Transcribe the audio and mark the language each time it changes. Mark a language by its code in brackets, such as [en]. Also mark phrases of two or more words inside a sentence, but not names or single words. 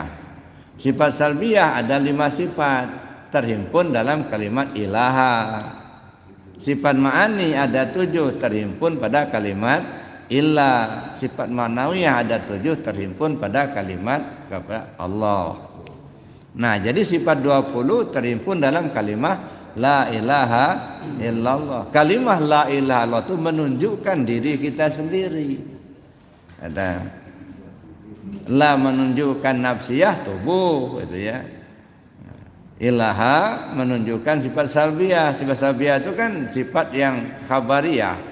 [id] Sifat salbiyah ada 5 sifat terhimpun dalam kalimat ilaha. Sifat ma'ani ada 7 terhimpun pada kalimat illa. Sifat ma'nawiyah ada 7 terhimpun pada kalimat kepada Allah. Nah, jadi sifat 20 terhimpun dalam kalimat [ar] لا إله إلا الله. [id] Kalimat [ar] لا إله إلا الله [id] itu menunjukkan diri kita sendiri. Ada la menunjukkan nafsiyah tubuh, gitu ya. Ilaha menunjukkan sifat salbiyah. Sifat salbiyah itu kan sifat yang khabariyah.